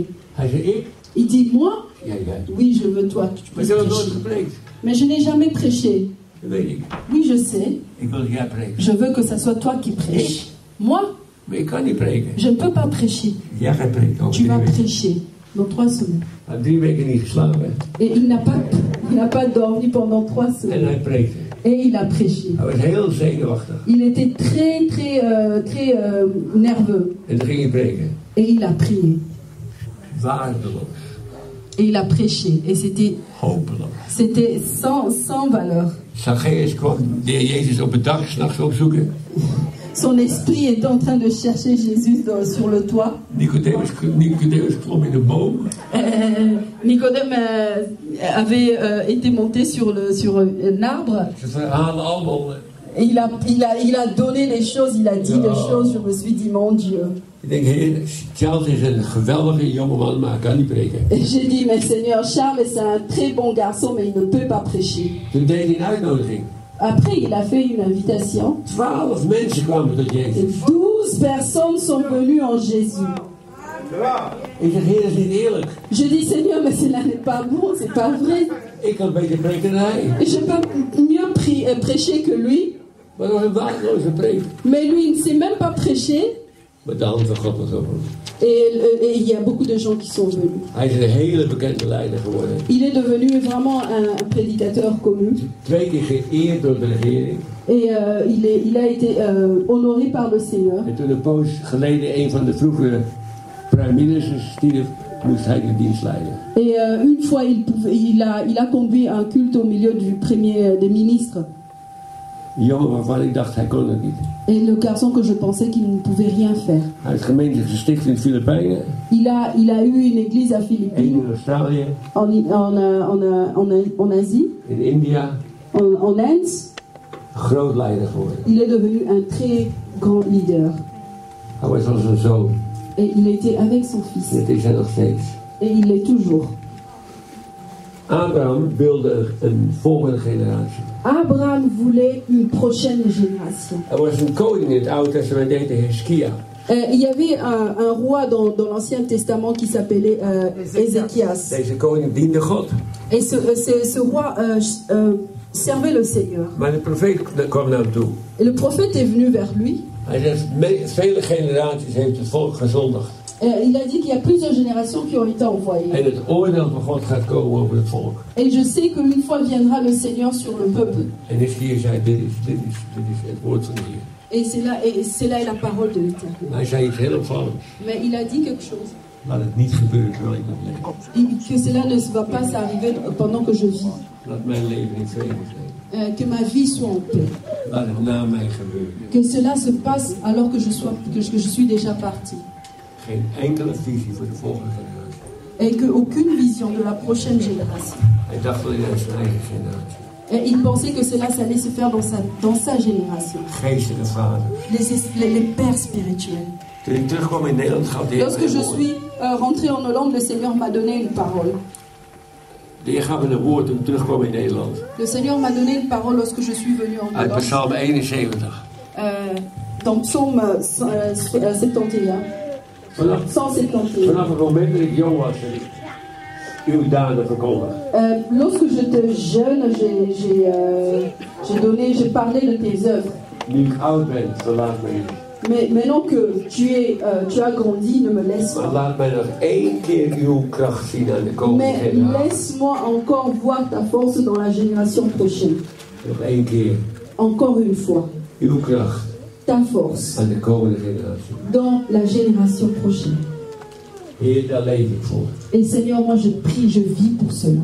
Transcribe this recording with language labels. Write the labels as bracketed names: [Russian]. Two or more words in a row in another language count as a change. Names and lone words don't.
[Dutch] Hij zei, ik? [French] Il dit, moi, [Dutch] Ja, jij. [French] oui, je veux toi que tu [Dutch] Maar [French] puisses [Dutch] ik heb nog nooit [French] prêcher. [Dutch] gepreekt. [French] Mais je n'ai jamais prêché. [Dutch] Dat weet ik. [French] Oui, je sais. [Dutch] Ik wil dat jij preekt. [French] Je veux que ça soit toi qui prêches. Moi, [Dutch] Maar ik kan niet preken. [French] je ne peux pas prêcher. [Dutch] Jij gaat preken over [French] Tu 3 vas [Dutch] weken. [French] prêcher dans 3 semaines. [Dutch] Hij heeft 3 weken niet geslapen. [French] Et il n'a pas dormi pendant 3 [Dutch] En [French] semaines. [Dutch] hij preekte. [French] Et il a prêché. [Dutch] Hij was heel zenuwachtig. [French] Il était très nerveux. [Dutch] En toen ging hij preken. [French] Et il a prié. [Dutch] Waardeloos. [French] Et il a prêché. Et c'était sans valeur. [Dutch] Zacchaeus kwam de heer Jezus op het dak 's nachts opzoeken. [French] Son esprit était en train de chercher Jésus sur le toit. [Dutch] Nicodemus klom in de boom. [French] Nicodème avait été monté sur un arbre. [Dutch] Ze verhalen allemaal. [French] Et il a donné les choses, il a dit les choses. Je me suis dit, mon Dieu. [Dutch] Ik denk, heer, Charles is een geweldige jongeman, maar hij kan niet preken. [French] Et j'ai dit, mais Seigneur, Charles, c'est un très bon garçon, mais il ne peut pas prêcher. [Dutch] Toen deed hij een uitnodiging. [French] Après, il a fait une invitation. [Dutch] 12 mensen kwamen tot [French] Et [Dutch] Jezus. [French] 12 personnes sont venues en Jésus. [Dutch] Ik zeg, heer, dat is niet eerlijk. [French] Je dis, Seigneur, mais cela n'est pas bon, c'est pas vrai. [Dutch] Ik kan beter preken dan hij. [French] Et je peux mieux prêcher que lui. [Dutch] Maar dat was een waardeloze preek. [French] Mais lui, il ne sait même pas prêcher. [Dutch] Maar de hand van God was over hem. [French] Et il y a beaucoup de gens qui sont venus. [Dutch] Hij is een hele bekende leider geworden. [French] Il est devenu vraiment un prédicateur connu. [Dutch] 2 keer geëerd door de regering. [French] Et il a été honoré par le Seigneur. [Dutch] En toen een poos geleden een van de vroegere [English] prime ministers [Dutch] stierf, moest hij de dienst leiden. [French] Et une fois, il a conduit un culte au milieu du premier des ministres. [Dutch] Een jongen waarvan ik dacht, hij kon het niet. [French] Et le garçon que je pensais qu'il ne pouvait rien faire. [Dutch] Hij heeft gemeente gesticht in de Filipijnen, [French] Il a eu une église à [Dutch] één [French] Philippines, [Dutch] in Australië, [French] en Asie, [Dutch] in India. [French] en Inde. [Dutch] Groot leider geworden. [French] Il est devenu un très grand leader. [Dutch] Hij was als een zoon. [French] Et il était avec son fils. [Dutch] Dat is hij nog steeds. [French] Et il l'est toujours. [Dutch] Abraham wilde een volgende generatie. [French] Abraham voulait une prochaine génération. [Dutch] Er was een koning in het Oude Testament, die heette Heskia. [French] Il y avait un roi dans l'Ancien Testament qui s'appelait Ézéchias. [Dutch] Deze koning diende God. [French] Et ce roi servait le Seigneur. [Dutch] Maar de profeet kwam naar hem toe. [French] Et le prophète est venu vers lui. [Dutch] Hij zegt, vele generaties heeft het volk gezondigd. [French] Il a dit qu'il y a plusieurs générations qui ont été envoyées. [Dutch] En het oordeel van God gaat komen over het volk. [French] Et je sais qu'une fois viendra le Seigneur sur le peuple. [Dutch] En Heskia zei, dit is het woord van de Heer. [French] Et c'est là est la parole de l'Éternel. [Dutch] Hij zei iets heel opvallends. [French] Mais il a dit quelque chose. [Dutch] Laat het niet gebeuren terwijl ik nog leef. [French] Que cela ne va pas s'arriver pendant que je vis. [Dutch] Laat mijn leven in vrede zijn. [French] Que ma vie soit en paix. [Dutch] Laat het na mij gebeuren. [French] Que cela se passe alors que je suis déjà parti. [Dutch] Geen enkele visie voor de volgende generatie. [French] Et qu'aucune vision de la prochaine génération. [Dutch] Hij dacht wel in zijn eigen generatie. [French] Et il pensait que cela allait se faire dans sa génération. [Dutch] Geestelijke vaders. [French] Les pères spirituels. [Dutch] Toen ik terugkwam in Nederland gaf de Heer [French] Lorsque je suis rentré en Hollande, le Seigneur m'a donné une parole. [Dutch] De Heer gaf me een woord toen ik terugkwam in Nederland. [French] Le Seigneur m'a donné une parole lorsque je suis venu en [Dutch] Uit [French] Hollande. [Dutch] Psalm 71. [French] Dans Psaume 71. [Dutch] Vanaf het moment dat ik jong was. uw daden verkondig. [French] Lorsque j'étais jeune, j'ai parlé de tes œuvres. [Dutch] Nu ik oud ben, verlaat me niet. [French] Mais maintenant que tu as grandi, ne me laisse [Dutch] Maar [French] pas. [Dutch] laat mij nog 1 keer uw kracht zien aan de komende [French] Mais [Dutch] generatie. [French] laisse-moi encore voir ta force dans la génération prochaine. [Dutch] Nog 1 keer [French] Encore une fois, [Dutch] uw kracht [French] ta force [Dutch] aan de komende generatie. [French] dans la génération prochaine. [Dutch] Heer, daar leef ik voor. [French] Et Seigneur, moi je prie, je vis pour cela.